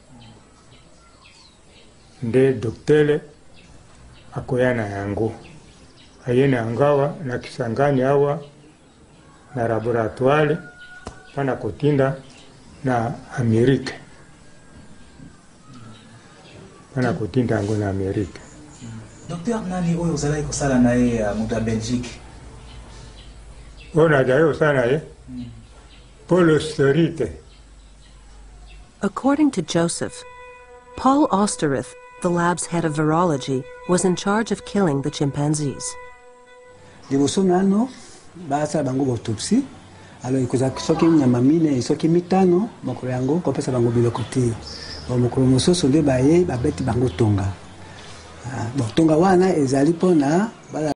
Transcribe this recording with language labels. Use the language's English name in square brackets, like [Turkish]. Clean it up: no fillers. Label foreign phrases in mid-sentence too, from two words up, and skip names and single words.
[Lingala] nde doktele akoya na yango aye na yangawa na Kisangani awa na laboratoire pana kotinda na Amerika pana kotinda yango na Amerika. Docteur nani oyo ozalaki kosala naye mutu ya Belgique? Oyo nazali kosala naye Paul Osterite. [English] According to Joseph, Paul Osterith, the lab's head of virology, was in charge of killing the chimpanzees. [Lingala] Liboso nano basala bango [French] autopsie alors [Lingala] ikoza soki nyama mine soki mitano mokolo yango kopesa bango biloko te mokolo mosusu nde baye babeti bango tonga tonga wana ezali pona